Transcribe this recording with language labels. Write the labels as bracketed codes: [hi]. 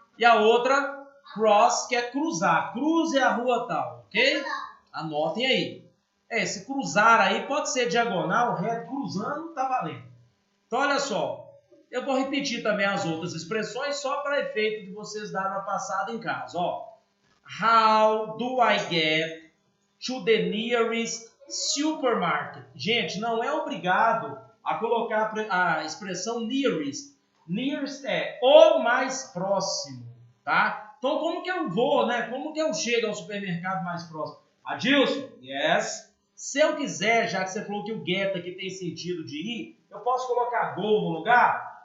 [pt] E a outra, cross, que é cruzar. Cruze a rua tal, ok? Anotem aí. Esse cruzar aí pode ser diagonal, reto, cruzando, tá valendo. Então, olha só. Eu vou repetir também as outras expressões só para efeito de vocês darem uma passada em casa. Ó. [en] How do I get to the nearest supermarket? [pt] Gente, não é obrigado a colocar a expressão nearest. Nearest é o mais próximo, tá? Então, como que eu vou, né? Como que eu chego ao supermercado mais próximo? Adilson? Yes. Se eu quiser, já que você falou que o get aqui tem sentido de ir, eu posso colocar go no lugar?